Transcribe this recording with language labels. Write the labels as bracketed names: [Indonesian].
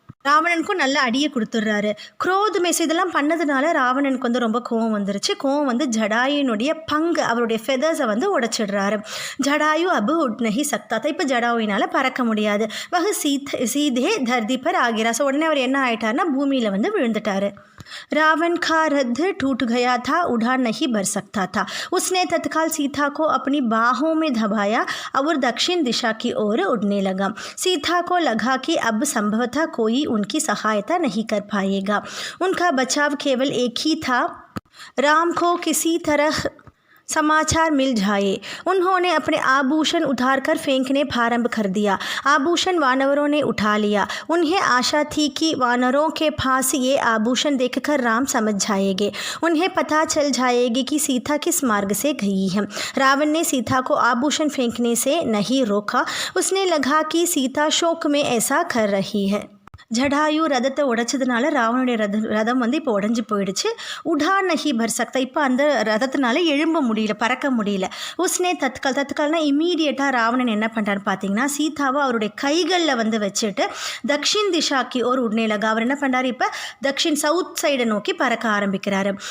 [Tamil] ராவணனுக்கும் நல்ல அடியை கொடுத்துட்றாரு. Growth mess இதெல்லாம் பண்ணதுனால ராவணனுக்கு வந்து ரொம்ப கோவம் வந்துருச்சு. கோவம் வந்து ஜடாயுனுடைய பங்கு, அவருடைய ஃபெதர்ஸை வந்து உடைச்சிடுறாரு. [Hindi] ஜடாயு அபு உட்னஹி சக்தாத்தா, [Tamil] இப்போ ஜடாயுனால் பறக்க முடியாது. [Hindi] வகு சீதே தர்தி பர் ஆகிறா, [Tamil] ஸோ உடனே அவர் என்ன ஆகிட்டார்னா பூமியில் வந்து விழுந்துட்டார். [Hindi] रावण का रथ टूट गया था, उड़ान नहीं भर सकता था. उसने तत्काल सीता को अपनी बाहों में दबाया और दक्षिण दिशा की ओर उड़ने लगा. सीता को लगा कि अब संभवतः कोई उनकी सहायता नहीं कर पाएगा. उनका बचाव केवल एक ही था, राम को किसी तरह समाचार मिल जाए. उन्होंने अपने आभूषण उतारकर फेंकने प्रारंभ कर दिया. आभूषण वानरों ने उठा लिया. उन्हें आशा थी कि वानरों के पास ये आभूषण देखकर राम समझ जाएंगे, उन्हें पता चल जाएगी कि सीता किस मार्ग से गई है. रावण ने सीता को आभूषण फेंकने से नहीं रोका. उसने लगा कि सीता शोक में ऐसा कर रही है. [Tamil] ஜடாயு ரதத்தை உடைச்சதுனால ராவனுடைய ரதம் வந்து இப்போ உடஞ்சி போயிடுச்சு. [Hindi] உடா நஹி பர் சக்தா, [Tamil] இப்போ அந்த ரதத்தினால எழும்ப முடியல, பறக்க முடியல. உஸ்னே தத்கால்னா இமீடியட்டாக ராவணன் என்ன பண்ணுறான்னு பார்த்தீங்கன்னா, சீதாவை அவருடைய கைகளில் வந்து வச்சுட்டு [Hindi] தக்ஷின் திஷாக்கி ஒரு உடனே லகா, [Tamil] அவர் என்ன பண்ணுறாரு, இப்போ தக்ஷின் சவுத் சைடை நோக்கி பறக்க ஆரம்பிக்கிறாரு.